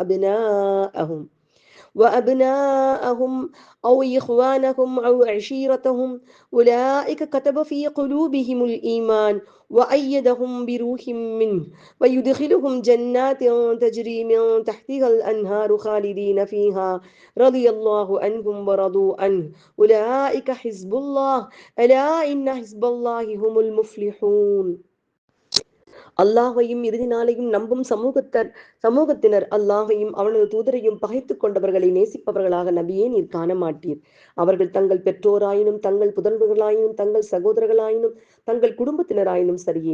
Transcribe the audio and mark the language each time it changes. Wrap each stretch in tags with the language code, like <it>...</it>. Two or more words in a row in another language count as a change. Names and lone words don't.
<ar>وأبناءهم أو إخوانهم أو عشيرتهم أولئك كتب في قلوبهم الإيمان وأيدهم بروح منه ويدخلهم جنات تجري من تحتها الأنهار خالدين فيها رضي الله عنهم ورضوا عنه أولئك حزب الله ألا إن حزب الله هم المفلحون.</ar> <ta>அல்லாஹையும் இறுதி நாளையும் நம்பும் சமூகத்தினர் அல்லாஹையும் அவனது தூதரையும் பகைத்துக் கொண்டவர்களை நேசிப்பவர்களாக நபியே நீர் காண மாட்டீர். அவர்கள் தங்கள் பெற்றோராயினும் தங்கள் புதல்வர்களாயினும் தங்கள் சகோதரர்களாயினும் தங்கள் குடும்பத்தினராயினும் சரியே.</ta>